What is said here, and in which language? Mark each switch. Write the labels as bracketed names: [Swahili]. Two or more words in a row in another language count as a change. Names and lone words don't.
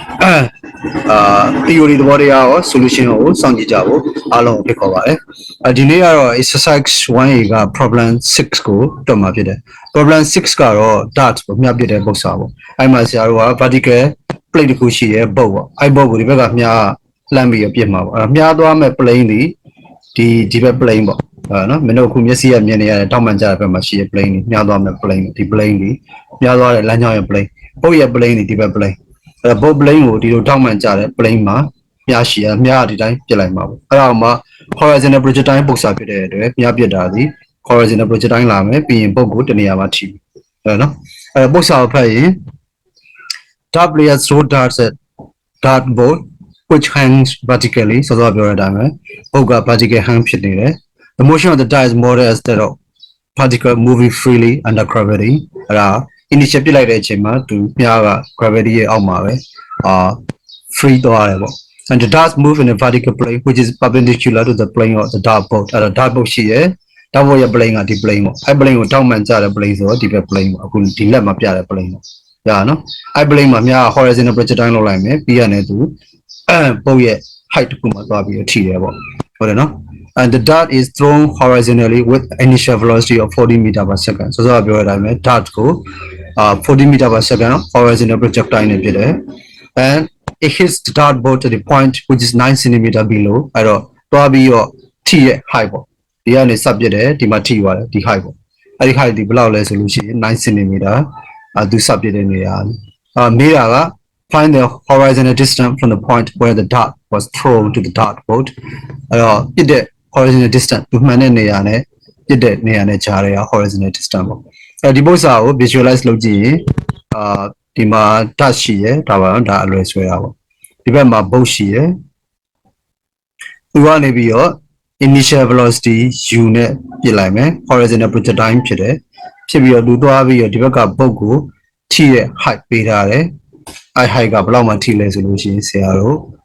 [Burmese] theory သဘောတရားရော solution ကိုစောင့်ကြည့်ကြဖို့အားလုံးဖိတ်ခေါ်ပါတယ်ဒီနေ့ကတော့ exercise 1A က problem 6ကိုတွက်မှာဖြစ်တယ် problem 6ကတော့ dart ကိုမြှပ်ပြတဲ့ပုံစံ ပေါ့အဲ့မှာဆရာတို့က [English] vertical plate [Burmese] တစ်ခုရှိရဲ့ boat ပေါ့အဲ့ boat ကိုဒီဘက်ကမြှားလှမ်းပြီးပြစ်မှာပေါ့အဲ့မြှားသွားမဲ့ plane ဒီဘက် plane ပေါ့နော်မင်းတို့အခုမျက်စိရမြင်နေရတဲ့တောက်မှန်ကြတဲ့ဘက်မှာရှိတဲ့ plane မြှားသွားမဲ့ plane ဒီ plane မြှားသွားတဲ့လမ်းကြောင်းရဲ့ plane boat ရဲ့ plane ဒီဘက် plane အဲ့ boat plane ကိုဒီလိုတောက်မှန်ကြတဲ့ plane မှာမြှားရှိရမြှားဒီတိုင်းပြစ်လိုက်မှာပေါ့အဲ့ဒါမှ [English] horizontal projectile [Burmese] ပုံစံဖြစ်တဲ့အတွက်မြှားပြစ်တာဒီ [English] horizontal projectile [Burmese] လာမယ်ပြီးရင် boat ကိုတနေရာမှာထိအဲ့နော်အဲ့ပုံစံကိုဖတ်ရင် [English] dart players throw darts at dart board which hangs vertically [Burmese] ဆိုတော့ပြောရတဲ့အတိုင်းပဲ boat က vertical hang ဖြစ်နေတယ် [English] the motion of the dart is more as that of particle moving freely under gravity [Burmese] အဲ့ဒါ initial ပြစ်လိုက်တဲ့အချိန်မှာသူမြားက gravity ရဲ့အောက်မှာပဲ free သွားတယ်ပေါ့ [English] and the darts move in a vertical plane which is perpendicular to the plane of the dart boat [Burmese] အဲ့ဒါ [English] dart boat [Burmese] ရှိရဲ့ [English] dart boat [Burmese] ရဲ့ plane ကဒီ plane ပေါ့အဲ့ plane ကိုတောက်မှန်ကြတဲ့ plane ဆိုတော့ဒီဘက် plane ပေါ့အခုဒီလက်မှာပြတဲ့ plane ပေါ့ရနော်အဲ့ plane မှာမြား [English] horizontal projectile [Burmese] လောက်လိုက်မယ်ပြီးရတဲ့သူboat ရဲ့ height တစ်ခုမှာသွားပြီးထိတယ်ပေါ့ဟုတ်တယ်နော် [English] and the dart is thrown horizontally with initial velocity of 40 meter per second [Burmese] ဆိုတော့ပြောရတဲ့အတိုင်းပဲ dart ကို [English] 40 meter per second horizontal projectile နဲ့ဖြစ်တယ် and it hits the dart boat at the point which is 9 cm below [Burmese] အဲ့တော့သွားပြီးတော့ထိရဲ့ height ပေါ့ဒီကနေစပြစ်တယ်ဒီမှာထိသွားတယ်ဒီ height ပေါ့အဲ့ဒီ height ဒီဘယ်လောက်လဲဆိုလို့ရှိရင်9 cm သူစပြစ်တဲ့နေရာမေးတာက [English] find the horizontal distance from the point where the dart was thrown to the dart boat [Burmese] အဲ့တော့ပြစ်တဲ့ [English] horizontal distance [Burmese] သူမှန်တဲ့နေရာနဲ့ပြစ်တဲ့နေရာနဲ့ခြားတဲ့ [English] horizontal distance [Burmese] ပေါ့အဲ့ဒီပုံစံကို visualize လုပ်ကြည့်ရင်ဒီမှာ dart ရှိရယ်ဒါပါတော့ဒါအလွယ်ဆွဲတာပေါ့ဒီဘက်မှာ boat ရှိရယ်သူကနေပြီးတော့ [English] initial velocity u [Burmese] နဲ့ပြစ်လိုက်မယ် [English] horizontal projectile [Burmese] ဖြစ်တယ်ဖြစ်ပြီးတော့သူသွားပြီးတော့ဒီဘက်က boat ကိုထိရဲ့ height ပေးထားတယ်အဲ့ height ကဘယ်လောက်မှထိလဲဆိုလို့ရှိရင်ဆရာတို့